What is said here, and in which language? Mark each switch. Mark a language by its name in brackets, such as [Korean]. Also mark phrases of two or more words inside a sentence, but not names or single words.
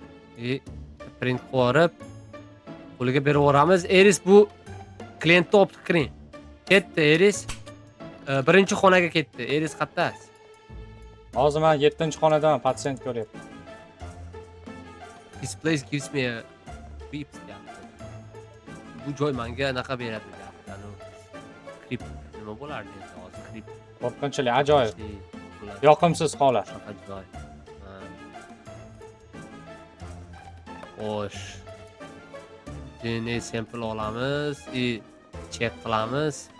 [Uzbek] Print qilib qo'liga berib yuboramiz. Eris bu klientni olib kiring. Ketdi Eris. Birinchi xonaga ketdi. Eris qayerdasiz? Hozir men 7-xonadan patsient ko'ryapman. [English] This place gives me a creeps deyapti. [Uzbek] Bu joy menga anaqa beradi deyapti. Creep nima bo'lardi endi hozir creep. Qo'rqinchli, ajoyib. Yoqimsiz holat. Shunaqa joy. Xo'sh. [English] DNA sample [Uzbek] olamiz, check qilamiz.